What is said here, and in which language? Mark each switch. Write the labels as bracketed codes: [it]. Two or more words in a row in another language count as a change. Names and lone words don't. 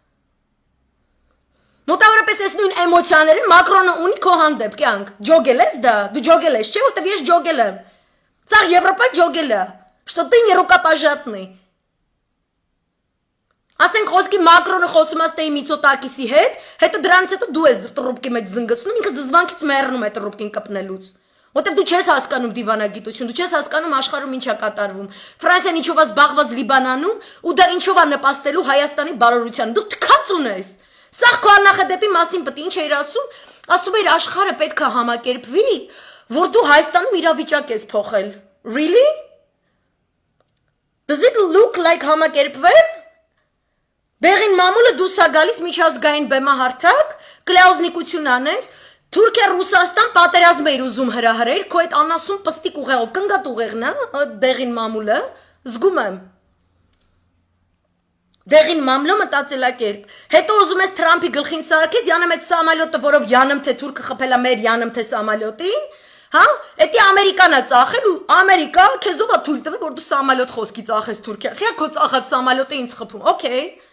[hy] Մոտավորապես այս նույն էմոցիաները Մակրոնը ունի քո հանդեպ կյանք, ջոգել ես դա, դու ջոգել ես, չէ, որտեվ ես ջոգել եմ։ Սա Եվրոպա ջոգել է, [ru] что ты не рукопожатный։ [hy] Ասենք խոսքի Մակրոնը խոսում է ստեի Միցոտակիսի հետ, հետո դրանից հետո դու ես տրուպկի մեջ զնգացնում, ինքը զզվանքից մեռնում է տրուպկին կպնելուց։ Որտեվ դու չես հասկանում դիվանագիտություն, դու չես հասկանում աշխարհում ինչ է կատարվում։ Ֆրանսիան ինչով է զբաղված Լիբանանում, ու դա ինչով է նպաստելու Հայաստանի բարօրությանը։ Դու թքած ունես։ Սա քո աննախադեպի մասին պետք է ինչ էիր ասում էր աշխարհը պետք է համակերպվի, որ դու Հայաստանում իրավիճակ ես փոխել։ Really? [en] Does it look like համակերպվել? [hy] Դեղին մամուլը դուս է գալիս միջազգային բեմահարթակ, կլեոզնիկություն անես, Թուրքիա Ռուսաստան պատերազմ էր ուզում հրահրել, քո այդ անասուն պստիկ ուղեղով, կնգատ ուղեղն է, դեղին մամուլը, զգում եմ։ Դեղին մամլո մտածելակերպ։ Հետո ուզում ես Թրամփի գլխին սարքես, յանեմ այդ սամալյոտը, որով յանեմ թե թուրքը խփելա մեր յանեմ թե սամալյոտին, հա, էդի Ամերիկան է ծախել ու Ամերիկա քեզով է թույլ տվել, որ դու սամալյոտ խոսքի ծախես Թուրքիա։ Խիա քո ծախած սամալյոտը ինձ խփում, օքեյ։